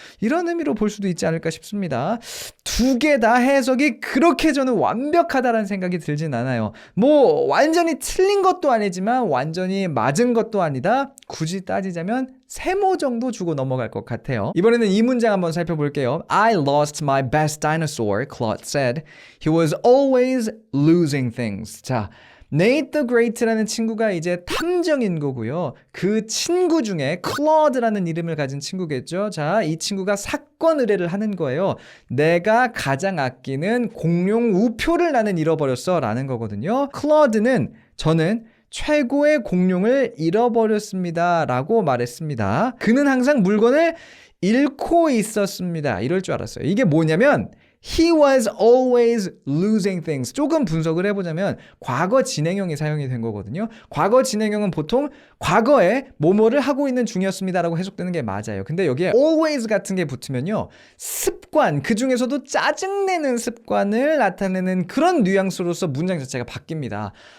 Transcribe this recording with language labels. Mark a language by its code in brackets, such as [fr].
[ko] 이런 의미로 볼 수도 있지 않을까 싶습니다. 두 개 다 해석이 그렇게 저는 완벽하다라는 생각이 들진 않아요. 뭐 완전히 틀린 것도 아니지만 완전히 맞은 것도 아니다. 굳이 따지자면 세모 정도 주고 넘어갈 것 같아요. 이번에는 이 문장 한번 살펴볼게요. [en] I lost my best dinosaur, Claude said. He was always losing things. [ko] 자, Nate the Great라는 친구가 이제 탐정인 거고요. 그 친구 중에 Claude라는 이름을 가진 친구겠죠. 자, 이 친구가 사건 의뢰를 하는 거예요. 내가 가장 아끼는 공룡 우표를 나는 잃어버렸어 라는 거거든요. Claude는 저는 최고의 공룡을 잃어버렸습니다 라고 말했습니다. 그는 항상 물건을 잃고 있었습니다. 이럴 줄 알았어요. 이게 뭐냐면 [en] He was always losing things. [ko] 조금 분석을 해보자면 과거 진행형이 사용이 된 거거든요. 과거 진행형은 보통 과거에 뭐뭐를 하고 있는 중이었습니다라고 해석되는 게 맞아요. 근데 여기에 always 같은 게 붙으면요, 습관, 그 중에서도 짜증내는 습관을 나타내는 그런 뉘앙스로서 문장 자체가 바뀝니다.